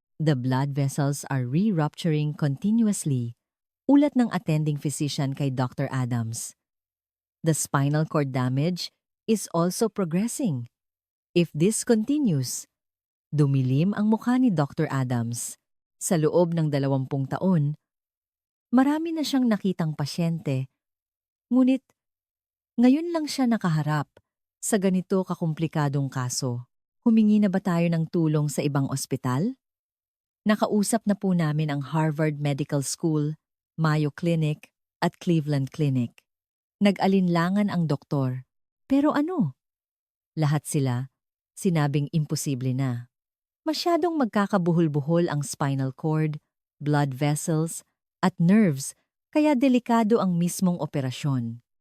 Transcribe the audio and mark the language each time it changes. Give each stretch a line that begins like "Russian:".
English: The blood vessels are re-rupturing continuously.
Filipino: Ulat ng attending physician kay Dr. Adams.
English: The spinal cord damage is also progressing. If this continues,
Filipino: dumilim ang mukha ni Dr. Adams. Sa loob ng 20 taon, marami na siyang nakitang pasyente. Ngunit, ngayon lang siya nakaharap sa ganito kakomplikadong kaso. Humingi na ba tayo ng tulong sa ibang ospital? Nakausap na po namin ang Harvard Medical School, Mayo Clinic at Cleveland Clinic. Nag-alinlangan ang doktor. Pero ano? Lahat sila, sinabing imposible na. Masyadong magkakabuhol-buhol ang spinal cord, blood vessels, at nerves, kaya delikado ang mismong operasyon.